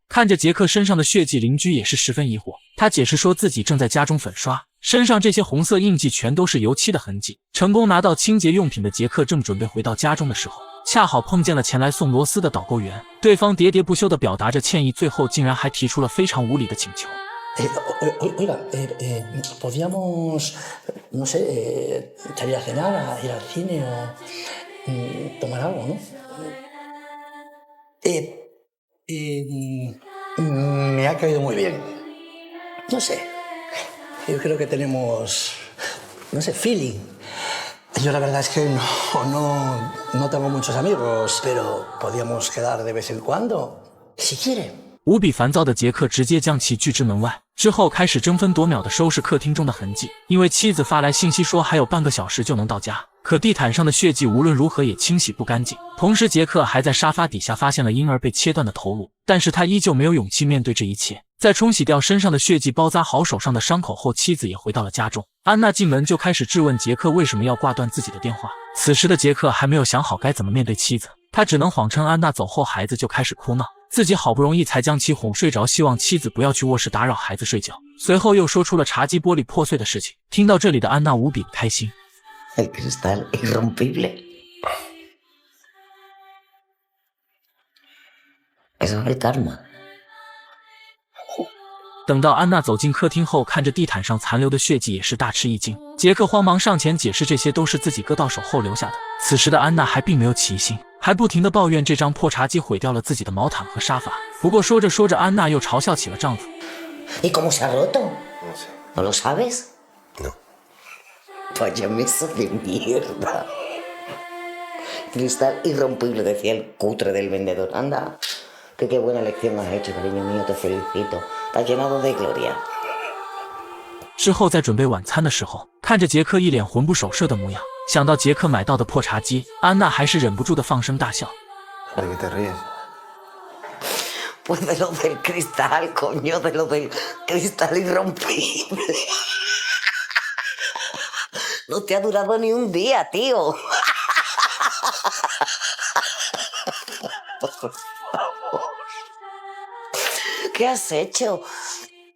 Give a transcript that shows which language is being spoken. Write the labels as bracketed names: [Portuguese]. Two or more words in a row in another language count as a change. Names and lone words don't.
[Chinese] 看着杰克身上的血迹，邻居也是十分疑惑。他解释说自己正在家中粉刷，身上这些红色印记全都是油漆的痕迹。成功拿到清洁用品的杰克正准备回到家中的时候，恰好碰见了前来送螺丝的导购员。对方喋喋不休地表达着歉意，最后竟然还提出了非常无理的请求。 [Spanish] Oiga, podríamos, no sé, salir a cenar, ir al cine o tomar algo, ¿no? Me ha caído muy bien. No sé, yo creo que tenemos, no sé, feeling. Yo la verdad es que no tengo muchos amigos, pero podríamos quedar de vez en cuando, si quiere. [Chinese] 无比烦躁的杰克直接将其拒之门外，之后开始争分夺秒地收拾客厅中的痕迹。因为妻子发来信息说还有半个小时就能到家，可地毯上的血迹无论如何也清洗不干净。同时杰克还在沙发底下发现了婴儿被切断的头颅，但是他依旧没有勇气面对这一切。在冲洗掉身上的血迹，包扎好手上的伤口后，妻子也回到了家中。安娜进门就开始质问杰克为什么要挂断自己的电话。此时的杰克还没有想好该怎么面对妻子，他只能谎称安娜走后孩子就开始哭闹，自己好不容易才将其哄睡着，希望妻子不要去卧室打扰孩子睡觉。随后又说出了茶几玻璃破碎的事情。听到这里的安娜无比不开心。 [Spanish] El cristal irrompible. Eso es el karma. [Chinese] 等到安娜走进客厅后，看着地毯上残留的血迹也是大吃一惊。杰克慌忙上前解释这些都是自己割到手后留下的。此时的安娜还并没有起疑心，还不停地抱怨这张破茶几毁掉了自己的毛毯和沙发。不过说着说着，安娜又嘲笑起了丈夫。 [Spanish] ¿Y cómo se ha roto? ¿No lo sabes? No. Vaya mesa de mierda. Cristal irrompible, decía el cutre del vendedor. Anda, que qué buena lección has hecho, cariño mío, te felicito. Estás llenado de gloria. [Chinese] 之后在准备晚餐的时候，看着杰克一脸魂不守舍的模样，想到杰克买到的破茶几，安娜还是忍不住的放声大笑。 [Spanish] ¿De qué te ríes? Pues de lo del cristal, coño, de lo del cristal irrompible. No te ha durado ni un día, tío. ¿Qué has hecho?